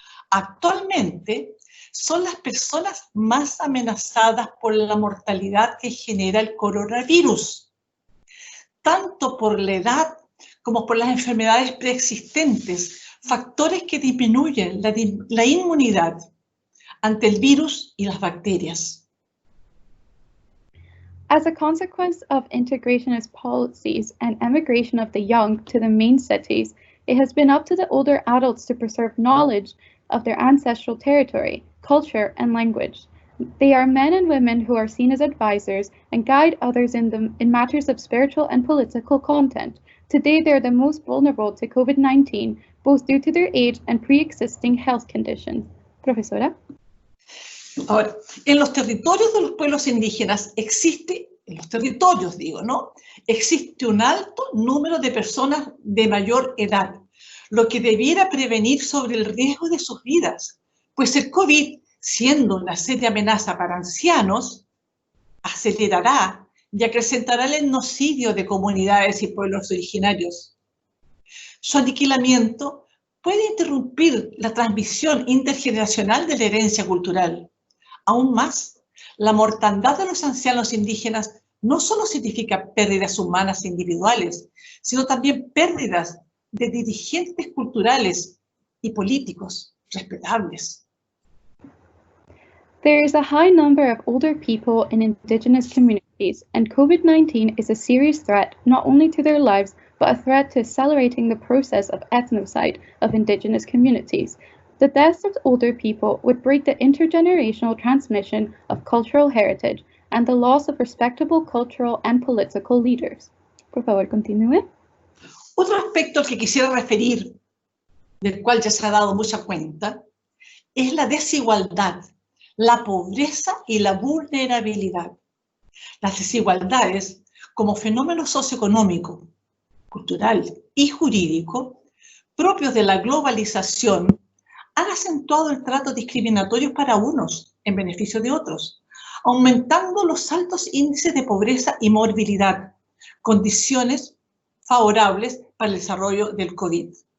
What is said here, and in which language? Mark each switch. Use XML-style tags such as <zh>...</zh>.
<es>Actualmente, son las personas más amenazadas por la mortalidad que genera el coronavirus, tanto por la edad como por las enfermedades preexistentes, factores que disminuyen la inmunidad ante el virus y las bacterias.</es> <en>As a consequence of integrationist policies and emigration of the young to the main cities, it has been up to the older adults to preserve knowledge of their ancestral territory, culture, and language. They are men and women who are seen as advisors and guide others in matters of spiritual and political content. Today, they are the most vulnerable to COVID-19, both due to their age and pre-existing health conditions.</en> <es>Profesora. Ahora, en los territorios de los pueblos indígenas existe, en los territorios digo, ¿no?, existe un alto número de personas de mayor edad, lo que debiera prevenir sobre el riesgo de sus vidas, pues el COVID, siendo una seria amenaza para ancianos, acelerará y acrecentará el genocidio de comunidades y pueblos originarios. Su aniquilamiento puede interrumpir la transmisión intergeneracional de la herencia cultural. Aún más, la mortandad de los ancianos indígenas no solo significa pérdidas humanas individuales, sino también pérdidas de dirigentes culturales y políticos respetables.</es> <en>There is a high number of older people in indigenous communities, and COVID-19 is a serious threat not only to their lives, but a threat to accelerating the process of ethnocide of indigenous communities. The deaths of older people would break the intergenerational transmission of cultural heritage and the loss of respectable cultural and political leaders.</en> <es>Por favor, continúe. Otro aspecto al que quisiera referir, del cual ya se ha dado mucha cuenta, es la desigualdad, la pobreza y la vulnerabilidad. Las desigualdades, como fenómeno socioeconómico, cultural y jurídico, propios de la globalización, han acentuado el trato discriminatorio para unos en beneficio de otros, aumentando los altos índices de pobreza y morbilidad, condiciones favorables para el desarrollo del COVID.</es>